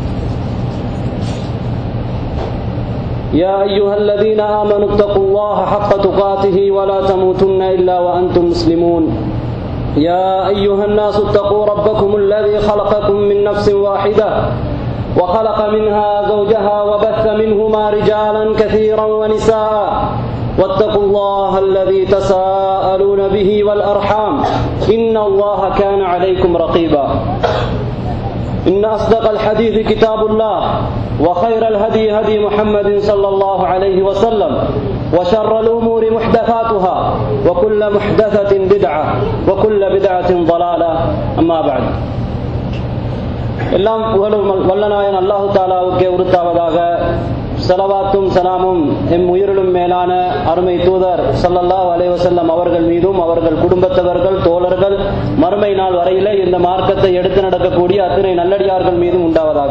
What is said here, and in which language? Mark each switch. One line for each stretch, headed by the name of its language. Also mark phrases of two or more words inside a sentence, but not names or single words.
Arabic: يا أيها الذين آمنوا اتقوا الله حق تقاته ولا تموتن إلا وأنتم مسلمون يا أيها الناس اتقوا ربكم الذي خلقكم من نفس واحدة وخلق منها زوجها وبث منهما رجالا كثيرا ونساء واتقوا الله الذي تساءلون به والأرحام إن الله كان عليكم رقيبا إن أصدق الحديث كتاب الله وخير الهدي هدي محمد صلى الله عليه وسلم وشر الأمور محدثاتها وكل محدثة بدعة وكل بدعة ضلالة أما بعد
Tamil: எல்லாம் வல்லநாயன் அல்லாஹு தாலாவுக்கே உரித்தாவதாக. ஸலவாத்தும் சலாமும் எம் உயிரிலும் மேலான அருமை தூதர்
Arabic: صلى الله عليه وسلم
Tamil: அவர்கள் மீதும் அவர்கள் குடும்பத்தவர்கள் தோழர்கள் மறுமை நாள் வரையிலே இந்த மார்க்கத்தை எடுத்து நடக்கக்கூடிய அத்தனை நல்லடியார்கள் மீதும் உண்டாவதாக.